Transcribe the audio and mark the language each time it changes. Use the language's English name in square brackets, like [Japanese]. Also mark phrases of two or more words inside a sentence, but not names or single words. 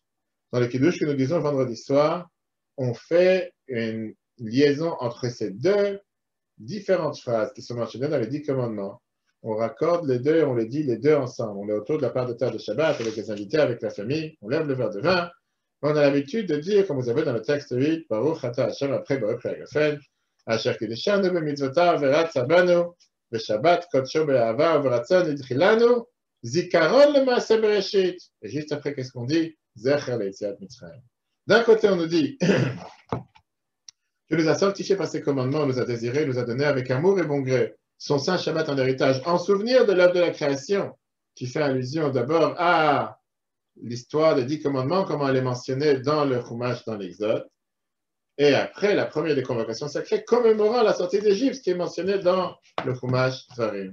[French] Dans le Kiddush que nous disons vendredi soir, on fait une liaison entre ces deux différentes phrases qui sont mentionnées dans les 10 commandements. On raccorde les deux et on les dit les deux ensemble. On est autour de la part de terre de Shabbat avec les invités, avec la famille, on lève le verre de vin. On a l'habitude de dire, comme vous avez dans le texte 8, [Hebrew] ברוך אתה השם après ברוך הגפן אשר קדשנו במצותיו ורצה בנו ושבת קדשו באהבה וברצון הנחילנו זכרון למעשה בראשית. [French] Et juste après, qu'est-ce qu'on dit? [Hebrew] זכר ליציאת מצרים. [French] D'un côté, on nous dit Dieu nous a sanctifiés par ses commandements, nous a désirés, nous a donné avec amour et bon gré son saint Shabbat en héritage, en souvenir de l'œuvre de la création, qui fait allusion d'abord à l'histoire des 10 commandements, comment elle est mentionnée dans le Chumash, dans l'Exode, et après la première des convocations sacrées, commémorant la sortie d'Égypte, qui est mentionnée dans le Chumash Dvarim.